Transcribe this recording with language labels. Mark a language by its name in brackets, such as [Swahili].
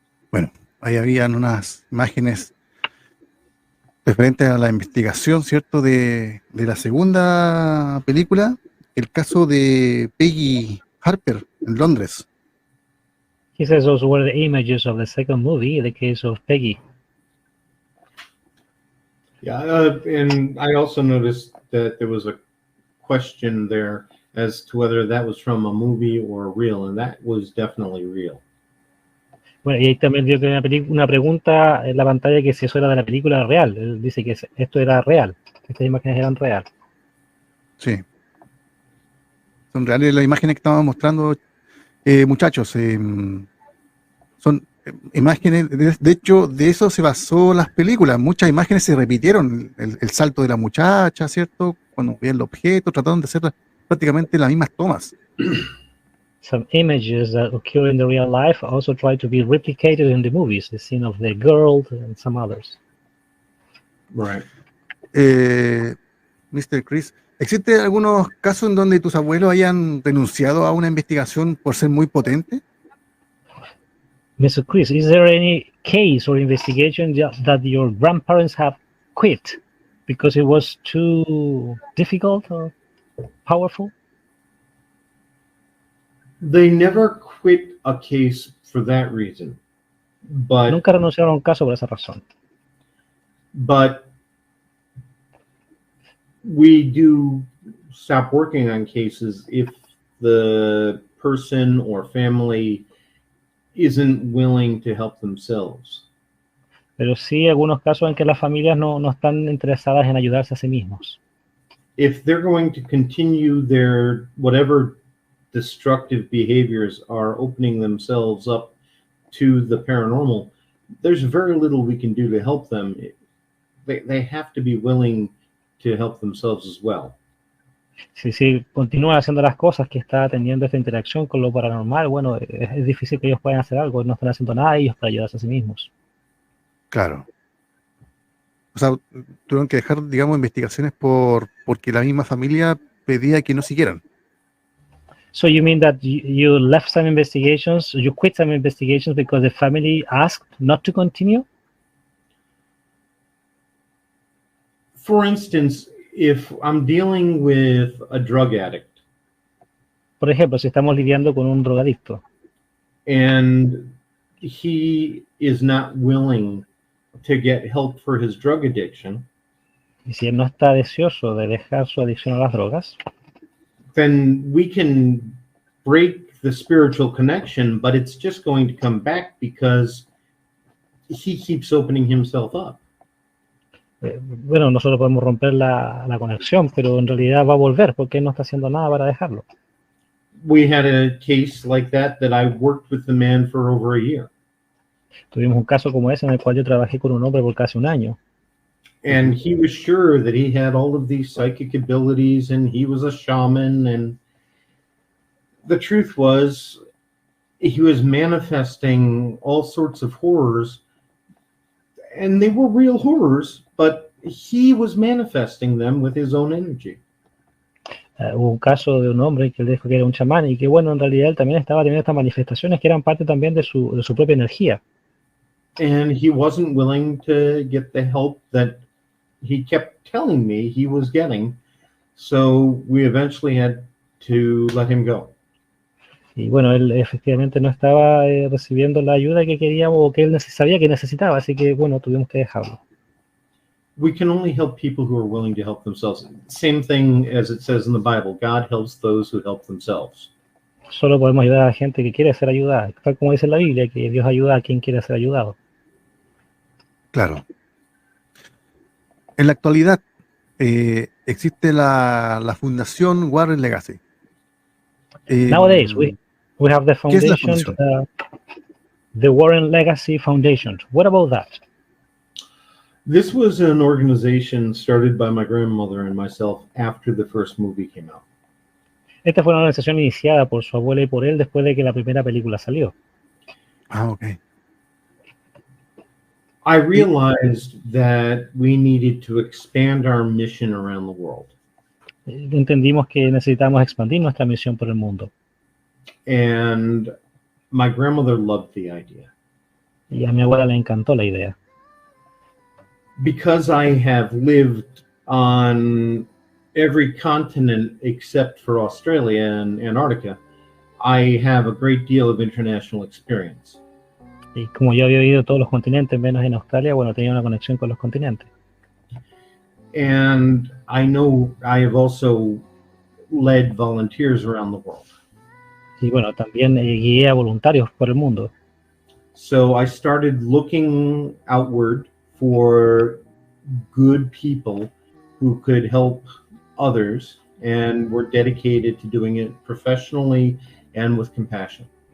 [Spanish] Bueno, ahí habían unas imágenes referentes a la investigación, ¿cierto?, de la segunda película, el caso de Peggy Harper en Londres. [English] He says those were the images of the second movie, the case of Peggy. Yeah, and I also noticed that there was a question there as to whether that was from a movie or real, and that was definitely real. [Spanish] Bueno, y ahí también dio una pregunta en la pantalla que si eso era de la película real. Él dice que esto era real, estas imágenes eran real. Sí. Son reales las imágenes que estábamos mostrando, muchachos. Son imágenes, de hecho, de eso se basó las películas. Muchas imágenes se repitieron. El salto de la muchacha, ¿cierto? Cuando veían el objeto, trataron de hacer prácticamente las mismas tomas. [English] Some images that occur in the real life also try to be replicated in the movies, the scene of the girl and some others. Right. Mr. [Spanish] Chris, ¿existen algunos casos en donde tus abuelos hayan renunciado a una investigación por ser muy potente? [English] Mr. Chris, is there any case or investigation that your grandparents have quit because it was too difficult or powerful? They never quit a case for that reason. But [Spanish] nunca renunciaron a un caso por esa razón. [English] But we do stop working on cases if the person or family isn't willing to help themselves. [Spanish] Pero sí algunos casos en que las familias no están interesadas en ayudarse a sí mismos. [English] If they're going to continue their whatever destructive behaviors are opening themselves up to the paranormal, there's very little we can do to help them. They have to be willing to help themselves as well. [Spanish] Si continúan haciendo las cosas que está teniendo esta interacción con lo paranormal, bueno, es difícil que ellos puedan hacer algo, no están haciendo nada ellos para ayudarse a sí mismos. Claro. O sea, tuvieron que dejar, digamos, investigaciones porque la misma familia pedía que no siguieran. [English] So you mean that you left some investigations, you quit some investigations because the family asked not to continue? For instance, if I'm dealing with a drug addict. [Spanish] Por ejemplo, si estamos lidiando con un drogadicto. [English] And he is not willing to get help for his drug addiction. [Spanish] Y si él no está deseoso de dejar su adicción a las drogas, [English] then we can break the spiritual connection, but it's just going to come back because he keeps opening himself up. [Spanish] Bueno, nosotros podemos romper la conexión, pero en realidad va a volver porque él no está haciendo nada para dejarlo. [English] We had a case like that I worked with the man for over a year. [Spanish] Tuvimos un caso como ese en el cual yo trabajé con un hombre por casi un año. [English] And he was sure that he had all of these psychic abilities and he was a shaman, and the truth was he was manifesting all sorts of horrors, and they were real horrors, but he was manifesting them with his own energy. [Spanish] Hubo un caso de un hombre que él dijo que era un chamán y que bueno, en realidad él también estaba teniendo estas manifestaciones que eran parte también de su propia energía. [English] And he wasn't willing to get the help that he kept telling me he was getting, so we eventually had to let him go. [Spanish] Y bueno, él efectivamente no estaba recibiendo la ayuda que queríamos o que él sabía que necesitaba, así que bueno, tuvimos que dejarlo. [English] We can only help people who are willing to help themselves. Same thing as it says in the Bible, God helps those who help themselves. [Spanish] Solo podemos ayudar a la gente que quiere ser ayudada, tal como dice la Biblia, que Dios ayuda a quien quiere ser ayudado. Claro. En la actualidad existe la Fundación Warren Legacy. [English] Nowadays we have the foundation. The Warren Legacy Foundation. What about that? This was an organization started by my grandmother and myself after the first movie came out. [Spanish] Esta fue una organización iniciada por su abuela y por él después de que la primera película salió. [English] Ah, okay. I realized that we needed to expand our mission around the world. [Spanish] Entendimos que necesitamos expandir nuestra misión por el mundo. [English] And my grandmother loved the idea. [Spanish] Y a mi abuela le encantó la idea. [English] Because I have lived on every continent except for Australia and Antarctica, I have a great deal of international experience. [Spanish] Y como yo había vivido todos los continentes, menos en Australia, bueno, tenía una conexión con los continentes. [English] And I know I have also led volunteers around the world. [Spanish] Y bueno, también guié a voluntarios por el mundo. [English] So I started looking outward for good people who could help others and were dedicated to doing it professionally and with compassion.